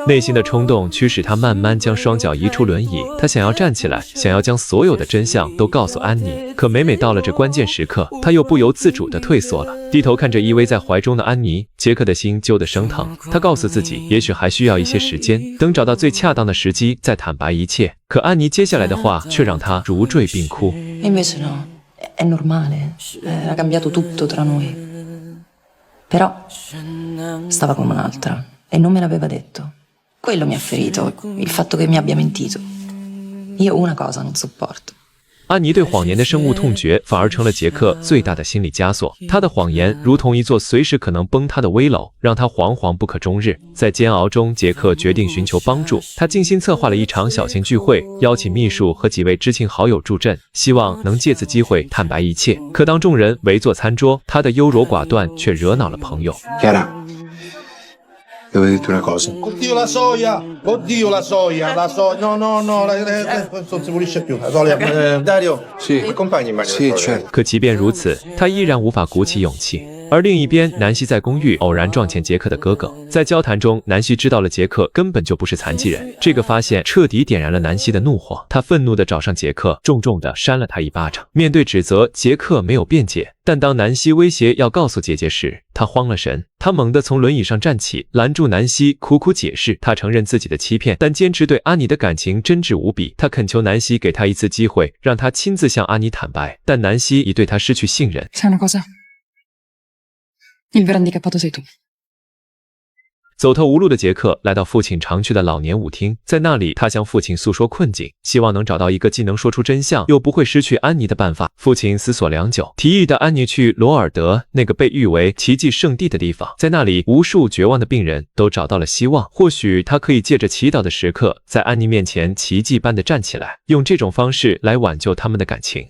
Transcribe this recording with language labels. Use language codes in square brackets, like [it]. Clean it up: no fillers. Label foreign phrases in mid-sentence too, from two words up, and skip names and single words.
[zh] 内心的冲动驱使他慢慢将双脚移出轮椅，他想要站起来，想要将所有的真相都告诉安妮。可每到了这关键时刻，他又不由自主地退缩了。低头看着依偎在怀中的安妮，杰克的心揪得生疼。他告诉自己，也许还需要一些时间，等找到最恰当的时机再坦白一切。可安妮接下来的话却让他如坠冰窟。 [it] Invece no, è normale, era cambiato tutto tra noi. Però stava con un'altra e non me l'aveva detto. Quello mi ha ferito, il fatto che mi abbia mentito. Io una cosa non sopporto. [zh] 安妮对谎言的深恶痛绝，反而成了杰克最大的心理枷锁。他的谎言如同一座随时可能崩塌的危楼，让他惶惶不可终日。在煎熬中，杰克决定寻求帮助。他精心策划了一场小型聚会，邀请秘书和几位知情好友助阵，希望能借此机会坦白一切。可当众人围坐餐桌，他的优柔寡断却惹恼了朋友。 [it] Devo dirti una cosa. Oddio la soia! Oddio la soia! La soia! No, no, no, non si pulisce più. La soia. Dario, Sì. accompagni in bagno. Sì, certo. [zh] 可即便如此，他依然无法鼓起勇气。 而另一边，南希在公寓偶然撞见杰克的哥哥，在交谈中，南希知道了杰克根本就不是残疾人。这个发现彻底点燃了南希的怒火，她愤怒地找上杰克，重重地扇了他一巴掌。面对指责，杰克没有辩解，但当南希威胁要告诉姐姐时，他慌了神。他猛地从轮椅上站起，拦住南希，苦苦解释。他承认自己的欺骗，但坚持对安妮的感情真挚无比。他恳求南希给他一次机会，让他亲自向安妮坦白，但南希已对他失去信任。 [it] Sai una cosa? Il vero handicappato sei tu. [zh] 走投无路的杰克来到父亲常去的老年舞厅，在那里，他向父亲诉说困境，希望能找到一个既能说出真相，又不会失去安妮的办法。父亲思索良久，提议带安妮去罗尔德，那个被誉为奇迹圣地的地方。在那里，无数绝望的病人都找到了希望。或许他可以借着祈祷的时刻，在安妮面前奇迹般的站起来，用这种方式来挽救他们的感情。